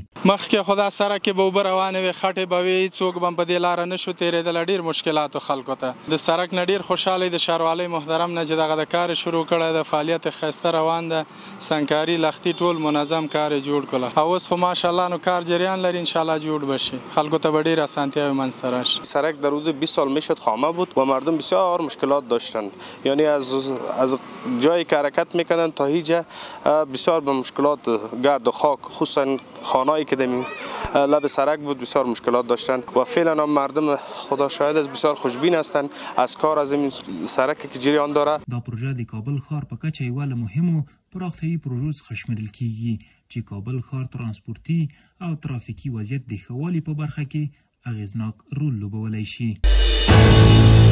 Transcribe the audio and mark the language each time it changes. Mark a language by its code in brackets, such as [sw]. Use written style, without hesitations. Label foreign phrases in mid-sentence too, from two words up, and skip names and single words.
[ps] مخکې خو دا سړک کې به اوبه روانې وې، خټې به وي، څوک به په دې لاره نشو تېرېدلی، ډېر مشکلاتو خلکو ته. د سړک نه ډېر خوشحاله د ښاروالۍ محترم نه چې دغه د کار شروع کړی د فعالیت ښایسته روان ده، سنګکاري لختي ټول منظم کار یې جوړ کړله. اوس خو ماشاءالله نو کار جریان لري، انشاءالله جوړ بشي، خلکو ته به ډېر اسانتیاوې منځته راشي. [fa] سړک در حدود 20 سال میشد خامه بود و مردم بسیار مشکلات داشتن، یعنی از جایی که حرکت میکنن تا هیجا بسیار به مشکلات گرد و خاک، خصوصا خانهایی که در لب سرک بود بسیار مشکلات داشتن و فعلا هم مردم خدا شاهد است بسیار خوشبین هستند از کار از این سرک که جریان داره. [ps] دا پروژه د کابل ښار په کچه یوه له مهمو پراختیایي پروژو څخه شمیرل کیږي چې کابل ښار ترانسپورتي او ترافیکي وضعیت د ښه والي په برخه کې اغیزناک رول لوبولی شي.